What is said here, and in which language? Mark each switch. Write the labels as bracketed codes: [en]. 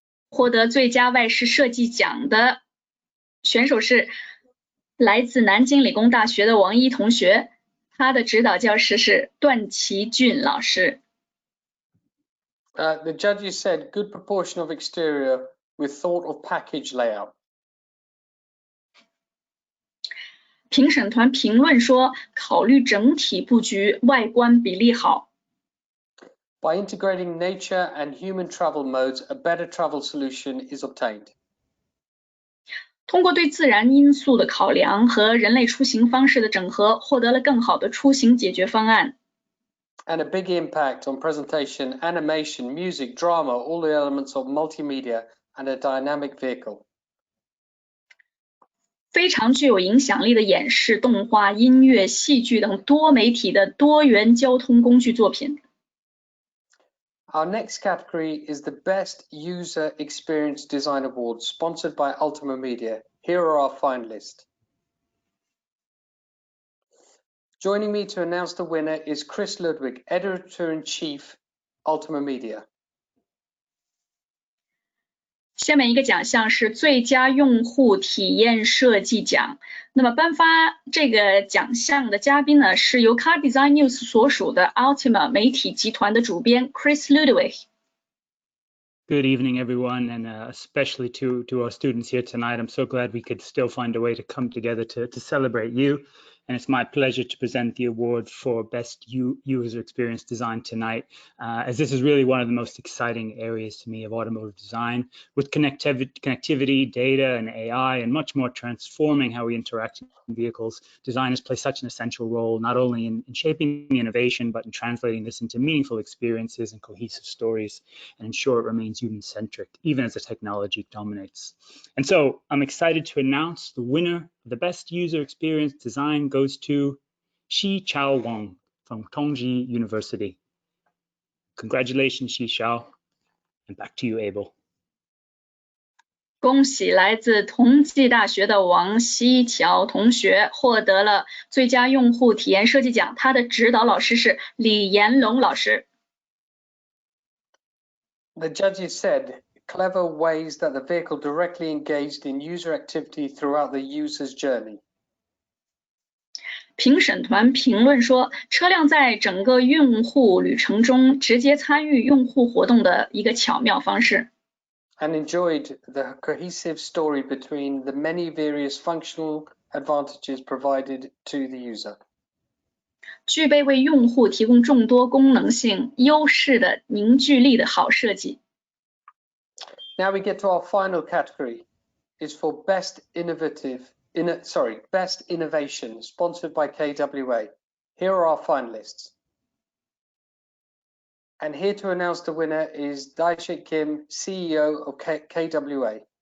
[zh] 获得最佳外饰设计奖的选手是来自南京理工大学的王一同学，他的指导教师是段祺俊老师。 [en] The judges said good proportion of exterior with thought of package layout. [zh] 评审团评论说，考虑整体布局，外观比例好。 [en] By integrating nature and human travel modes, a better travel solution is obtained. [zh] 通过对自然因素的考量和人类出行方式的整合，获得了更好的出行解决方案。 [en] And a big impact on presentation, animation, music, drama, all the elements of multimedia and a dynamic vehicle. [zh] 非常具有影响力的演示、动画、音乐、戏剧等多媒体的多元交通工具作品。 [en] Our next category is the Best User Experience Design Award, sponsored by Ultima Media. Here are our finalists. Joining me to announce the winner is Chris Ludwig, Editor-in-Chief, Ultima Media. [zh] 下面一个奖项是最佳用户体验设计奖。那么颁发这个奖项的嘉宾呢，是由 Car Design News 所属的 Ultima 媒体集团的主编 Chris Ludwig。 [en] Good evening, everyone, and especially to our students here tonight. I'm so glad we could still find a way to come together to celebrate you. and it's my pleasure to present the award for Best User Experience Design tonight, as this is really one of the most exciting areas to me of automotive design, with connectivity, data, and AI, and much more transforming how we interact in vehicles. Designers play such an essential role, not only in shaping the innovation, but in translating this into meaningful experiences and cohesive stories, and ensure it remains human-centric, even as the technology dominates. And so I'm excited to announce the winner of the Best User Experience Design goes to Xi Chao Wang from Tongji University. Congratulations, Xi Chao, and back to you, Abel. [zh] 恭喜来自同济大学的王希乔同学获得了最佳用户体验设计奖，他的指导老师是李延龙老师。 [en] The judges said clever ways that the vehicle directly engaged in user activity throughout the user's journey. [zh] 评审团评论说，车辆在整个用户旅程中直接参与用户活动的一个巧妙方式。 [en] And enjoyed the cohesive story between the many various functional advantages provided to the user. [zh] 具备为用户提供众多功能性优势的凝聚力的好设计。 [en] Now we get to our final category. It's for Best Innovation, sponsored by KWA. Here are our finalists. And here to announce the winner is Daishik Kim, CEO of KWA.